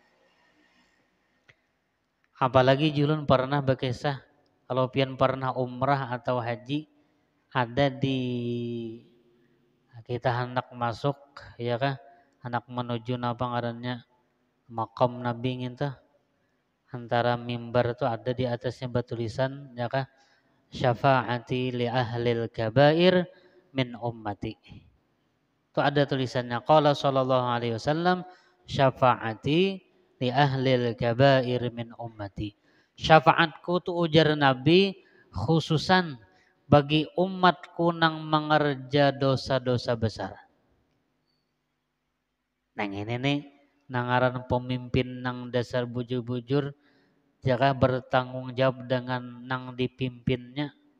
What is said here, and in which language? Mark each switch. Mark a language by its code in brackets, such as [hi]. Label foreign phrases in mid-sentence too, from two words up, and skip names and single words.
[bjn] Apalagi julun pernah berkisah kalau pian pernah umrah atau haji ada di kita hendak masuk ya kah hendak menuju napa ngarannya makam Nabi gitu antara mimbar itu ada di atasnya bertulisan ya kah [ar] شفاعتي لأهل الكبائر من أمتي. [bjn] Itu ada tulisannya [ar] قال صلى الله عليه وسلم شفاعتي لأهل الكبائر من أمتي. [bjn] Syafaatku tu ujar Nabi khususan bagi umatku nang mengerja dosa-dosa besar. Nang ini nih nangaran pemimpin nang dasar bujur-bujur jika bertanggung jawab dengan nang dipimpinnya.